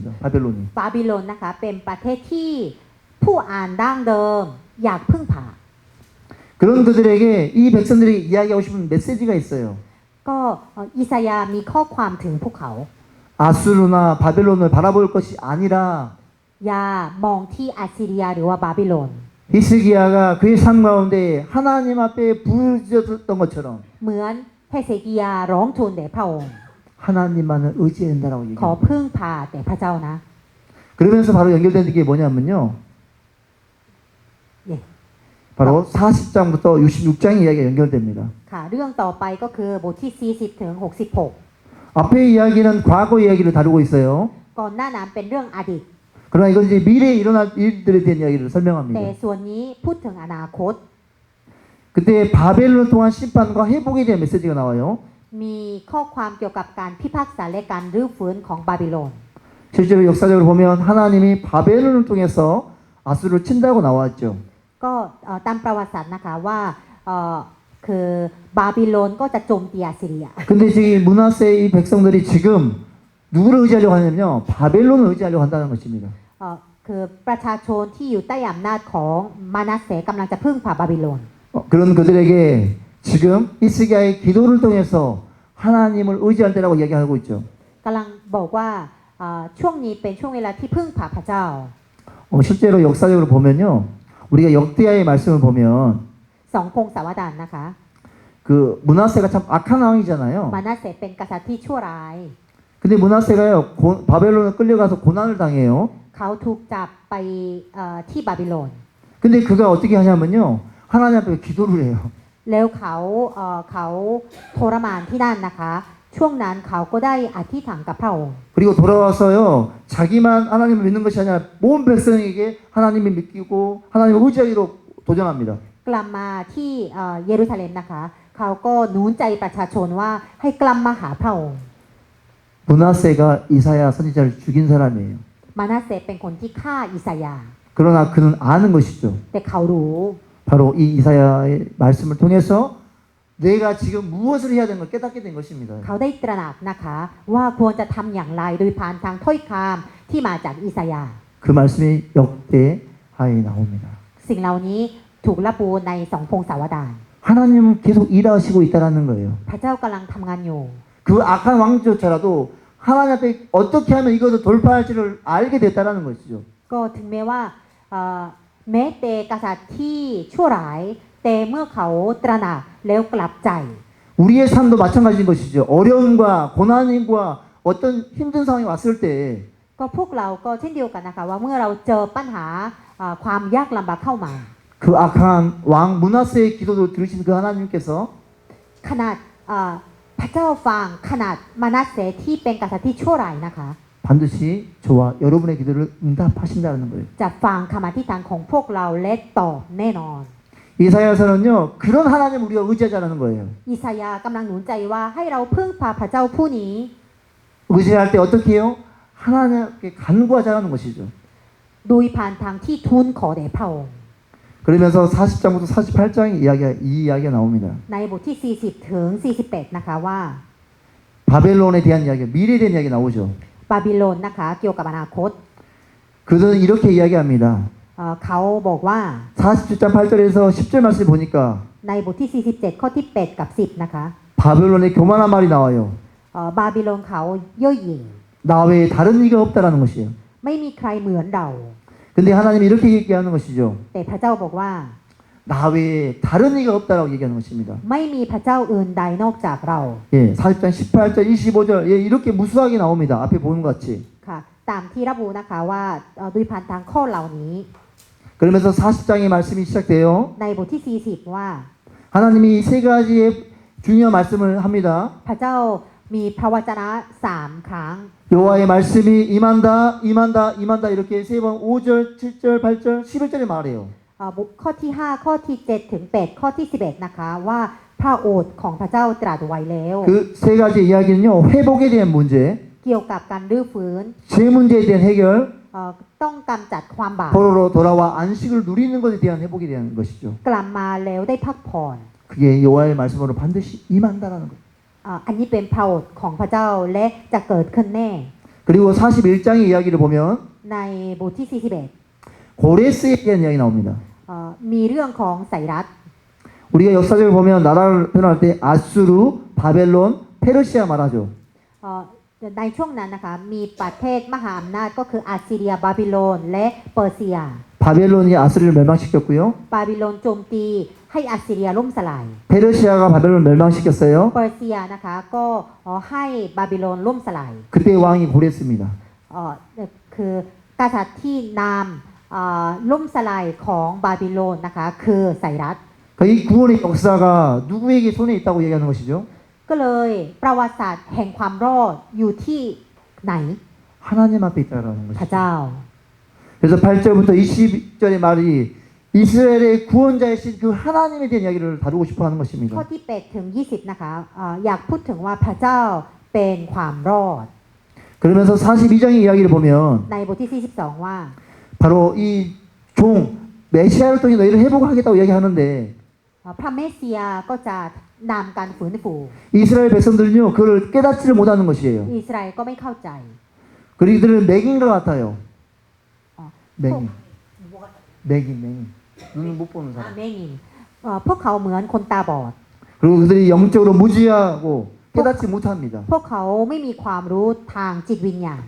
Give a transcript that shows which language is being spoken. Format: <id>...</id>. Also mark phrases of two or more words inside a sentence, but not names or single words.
<ko>바벨론이.</ko> <th>บาบิโลนนะคะเป็นประเทศที่ผู้อ่านดั้งเดิมอยากพึ่งพา</th> <ko>그런 그들에게 이 백성들이 이야기하고 싶은 메시지가 있어요.</ko> <th>ก็อิสยาห์มีข้อความถึงพวกเขา</th> <ko>아수르나 바벨론을 바라볼 것이 아니라</ko> <th>อย่ามองที่อาซีเรียหรือว่าบาบิโลน</th> <ko>히스기야가 그의 삶 가운데 하나님 앞에 부르짖었던 것처럼</ko> <th>เหมือนเฮเซกิยาร้องทูลแด่พระองค์</th> <ko>하나님만을 의지해야 된다고</ko> <th>ขอ</th> <ko>얘기해요.</ko> <th>พึ่งพาแต่พระเจ้านะ</th> <ko>그러면서 바로 연결되는 게 뭐냐면요, 예. 바로 40장부터 66장의 이야기가 연결됩니다.</ko> <th>ค่ะเรื่องต่อไปก็คือบทที่ 40 ถึง 66</th> <ko>앞에 이야기는 과거 이야기를 다루고 있어요.</ko> <th>ก่อนหน้านั้นเป็นเรื่องอดีต</th> <ko>그러나 이건 이제 미래에 일어날 일들에 대한 이야기를</ko> <th>แต่</th> <ko>설명합니다.</ko> <th>ส่วนนี้พูดถึงอนาคต</th> <ko>그때 바벨론 통한 심판과 회복에 대한 메시지가 나와요.</ko> <th>มีข้อความเกี่ยวกับการพิพากษาและการรื้อฟื้นของบาบิโลน</th> <ko>실제로 역사적으로 보면 하나님이 바벨론을 통해서 아수르를 친다고 나왔죠.</ko> <th>ก็ตามประวัติศาสตร์นะคะว่าคือบาบิโลนก็จะโจมตีอาซีเรีย</th> <ko>근데 지금 문하세 이 백성들이 지금 누구를 의지하려고 하냐면요, 바벨론을 의지하려고 한다는 것입니다.</ko> <th>คือประชาชนที่อยู่ใต้อำนาจของมานาเสกำลังจะพึ่งพาบาบิโลน</th> <ko>그런 그들에게 지금 히스기야의 기도를 통해서 하나님을 의지할 때라고 이야기하고 있죠.</ko> <th>กำลังบอกว่าช่วงนี้เป็นช่วงเวลาที่พึ่งพาพระเจ้า</th> <ko>실제로 역사적으로 보면요, 우리가 역대하의 말씀을 보면</ko> <th>สองพงศาวดารนะคะ</th> <ko>그 문하세가 참 악한 왕이잖아요.</ko> <th>มานาเสเป็นกษัตริย์ที่ชั่วร้าย</th> <ko>근데 문하세가요, 바벨론에 끌려가서 고난을 당해요.</ko> <th>เขาถูกจับไปที่บาบิโลน</th> <ko>근데 그가 어떻게 하냐면요, 하나님 앞에 기도를 해요.</ko> <th>แล้วเขาทรมานที่นั่นนะคะ ช่วงนั้นเขาก็ได้อธิษฐานกับพระองค์</th> <ko>그리고 돌아와서요, 자기만 하나님을 믿는 것이 아니라 모든 백성에게 하나님을 믿기고 하나님을 의지하기로 도전합니다.</ko> <th>กลับมาที่เยรูซาเล็มนะคะ เขาก็หนุนใจประชาชนว่าให้กลับมาหาพระองค์</th> <ko>문하세가 이사야 선지자를 죽인 사람이에요.</ko> <th>มานาเสเป็นคนที่ฆ่าอิสยาห์</th> <ko>그러나 그는 아는 것이죠.</ko> <th>แต่เขารู้</th> <ko>바로 이 이사야의 말씀을 통해서 내가 지금 무엇을 해야 되는 걸 깨닫게 된 것입니다.</ko> <th>เขาได้ตระหนักนะคะว่าควรจะทำอย่างไรโดยผ่านทางถ้อยคำที่มาจากอิสยาห์</th> <ko>그 말씀이 역대하에 나옵니다.</ko> <th>สิ่งเหล่านี้ถูกระบุในสองพงศาวดาร</th> <ko>하나님은 계속 일하시고 있다라는 거예요.</ko> <th>พระเจ้ากำลังทำงานอยู่</th> <ko>그 악한 왕조차라도 하나님 앞에 어떻게 하면 이것을 돌파할지를 알게 됐다라는 것이죠.</ko> <th>ก็ถึงแม้ว่าแม้แต่กษัตริย์ที่ชั่วร้ายแต่เมื่อเขาตระหนักแล้วกลับใจ</th> <ko>우리의 삶도 마찬가지인 것이죠. 어려움과 고난과 어떤 힘든 상황이 왔을 때</ko> <th>ก็พวกเราก็เช่นเดียวกันนะคะว่าเมื่อเราเจอปัญหาความยากลำบากเข้ามา</th> <ko>그 악한 왕 므낫세의 기도를 들으신 그 하나님께서</ko> <th>ขนาดพระเจ้าฟังขนาดมานัสเสที่เป็นกษัตริย์ที่ชั่วร้ายนะคะ</th> <ko>반드시 저와 여러분의 기도를 응답하신다는 거예요.</ko> <th>จะฟังคำอธิษฐานของพวกเราและตอบแน่นอน</th> <ko>이사야서는요 그런 하나님 우리가 의지하자는 거예요. อิสยาห์กำลังหนุนใจว่าให้เราพึ่งพาพระเจ้าผู้นี้ 의지할 때 어떻게 해요? 하나님께 간구하자는 것이죠.</ko> <th>โดยผ่านทางที่ทูลขอแด่พระองค์</th> <ko>그러면서 40장부터 48장의 이야기가 나옵니다.</ko> <th>ในบทที่ 40 ถึง 48 นะคะว่า</th> <ko>바벨론에 대한 이야기, 미래에 대한 이야기 나오죠.</ko> <th>บาบิโลนนะคะเกี่ยวกับอนาคต</th> <ko>그들은 이렇게 이야기합니다.</ko> <th>เขาบอกว่า</th> <ko>47장 8절에서 10절 말씀 보니까</ko> <th>ในบทที่ 47 ข้อที่ 8 กับ 10 นะคะ</th> <ko>바벨론의 교만한 말이 나와요.</ko> <th>บาบิโลนเขาเย่อหยิ่ง</th> <ko>나 외에 다른 이가 없다라는 것이에요.</ko> <th>ไม่มีใครเหมือนเรา</th> <ko>근데 하나님이 이렇게 얘기하는 것이죠.</ko> <th>แต่พระเจ้าบอกว่า</th> <ko>나 외에 다른 이가 없다라고 얘기하는 것입니다.</ko> <th>ไม่มีพระเจ้าอื่นใดนอกจากเรา</th> <ko>예, 40장 18절, 25절, 예, 이렇게 무수하게 나옵니다. 앞에 보는 것 같이.</ko> <th>ค่ะตามที่ระบุนะคะว่าโดยผ่านทางข้อเหล่านี้</th> <ko>그러면서 40장의 말씀이 시작돼요.</ko> <th>ในบทที่ 40 ว่า</th> <ko>하나님이 세 가지의 중요한 말씀을 합니다.</ko> <th>พระเจ้ามีพระวจนะ3 ครั้ง</th> <ko>여호와의 말씀이 임한다, 임한다, 임한다 이렇게 세 번 5절, 7절, 8절, 11절에 말해요.</ko> <th>ข้อที่ 5 ข้อที่ 7 ถึง 8 ข้อที่ 11 นะคะว่าพระโอษฐ์ของพระเจ้าตรัสไว้แล้ว</th> <ko>그 세 가지 이야기는요. 회복에 대한 문제,</ko> <th>เกี่ยวกับการรื้อฟื้น</th> <ko>제 문제에 대한 해결,</ko> <th>ต้องกำจัดความบาป</th> <ko>포로로 돌아와 안식을 누리는 것에 대한 회복에 대한 것이죠.</ko> <th>กลับมาแล้วได้พักผ่อน</th> <ko>그게 여호와의 말씀으로 반드시 임한다라는 거예요.</ko> <th>อันนี้เป็นพระโอษฐ์ของพระเจ้าและจะเกิดขึ้นแน่</th> <ko>그리고 41장의 이야기를 보면</ko> <th>ในบทที่</th> <ko>고레스에 대한 이야기 나옵니다.</ko> <th>41 มีเรื่องของไสรัส</th> <ko>우리가 역사적으로 보면 나라를 표현할 때 아수르, 바벨론, 페르시아 말하죠.</ko> <th>ในช่วงนั้นนะคะมีประเทศมหาอำนาจก็คืออัสซีเรียบาบิโลนและเปอร์เซีย</th> <ko>바벨론이 아수르를 멸망시켰고요.</ko> <th>บาบิโลนโจมตีให้อัสซีเรียล่มสลาย</th> <ko>페르시아가 바벨론을 멸망시켰어요.</ko> <th>เปอร์เซียนะคะก็ให้บาบิโลนล่มสลาย</th> <ko>그때 왕이 고레스입니다.</ko> <th>คือกษัตริย์ที่นำล่มสลายของบาบิโลนนะคะคือไซรัส</th> <ko>그러니까 이 구원의 역사가 누구에게 손에 있다고 얘기하는 것이죠?</ko> <th>ก็เลยประวัติศาสตร์แห่งความรอดอยู่ที่ไหน</th> <ko>하나님 앞에 있다라는</ko> <th>พระ</th> <ko>것이죠.</ko> <th>เจ้า</th> <ko>그래서 8절부터 20절의 말이 이스라엘의 구원자이신 그 하나님에 대한 이야기를 다루고 싶어 하는</ko> <th>ข้อ</th> <ko>것입니다.</ko> <th>ที่8ถึง20นะคะอยากพูดถึงว่าพระเจ้าเป็นความรอด</th> <ko>그러면서 42장의 이야기를 보면</ko> <th>ในบทที่ 42 ว่า</th> <ko>바로 이 종 메시아를 통해 너희를 회복하겠다고 이야기하는데</ko> <th>พระเมสสิยาก็จะนำการฟื้นฟู</th> <ko>이스라엘 백성들은요 그걸 깨닫지를 못하는 것이에요.</ko> <th>อิสราเอลก็ไม่เข้าใจ</th> <ko>그리고 이들은 맹인과 같아요. 어, 맹인, 맹인. 눈을 못 보는</ko> <th>เม</th> <ko>사람.</ko> <th>งินพวกเขาเหมือนคนตาบอด</th> <ko>그리고 그들이 영적으로 무지하고 깨닫지 못합니다.</ko> <th>พวกเขาไม่มีความรู้ทางจิตวิญญาณ</th>